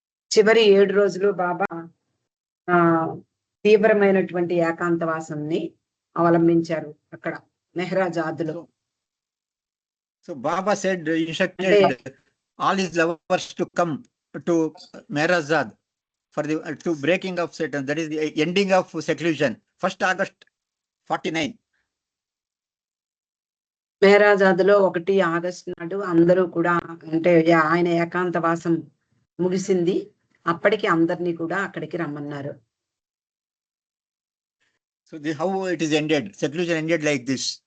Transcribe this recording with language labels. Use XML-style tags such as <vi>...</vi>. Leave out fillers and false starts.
<te>చివరి 7 రోజులు బాబా తీవ్రమైనటువంటి ఏకాంతవాసాన్ని అవలంబించారు అక్కడ మెహరాజాద్లో.</te> <en>So Baba said, instructed all his lovers to come to Mehrajad for the to breaking of Satan, that is the ending of seclusion, 1st August 49.</en> <te>మెహరాజాద్లో 1 August నాడు అందరూ కూడా, అంటే ఆయన ఏకాంతవాసం ముగిసింది. అప్పటికి అందరినీ కూడా అక్కడికి రమ్మన్నారు.</te> <en>So how it is ended, seclusion ended like this.</en>